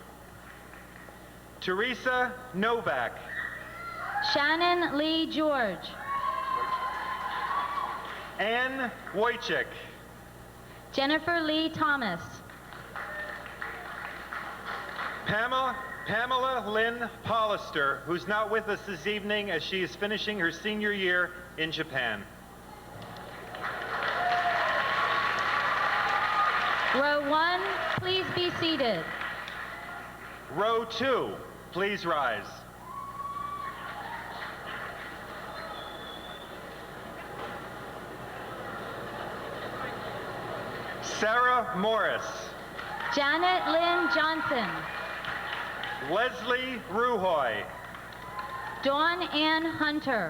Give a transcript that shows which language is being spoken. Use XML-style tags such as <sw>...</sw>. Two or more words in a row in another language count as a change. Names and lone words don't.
<en>Teresa Novak. Shannon Lee George. Ann Wojcik. Jennifer Lee Thomas. Pamela Lynn Pollister, who's not with us this evening as she is finishing her senior year in Japan. Row 1, please be seated. Row 2, please rise. Sarah Morris. Janet Lynn Johnson. Leslie Ruhoy. Dawn Ann Hunter.</en>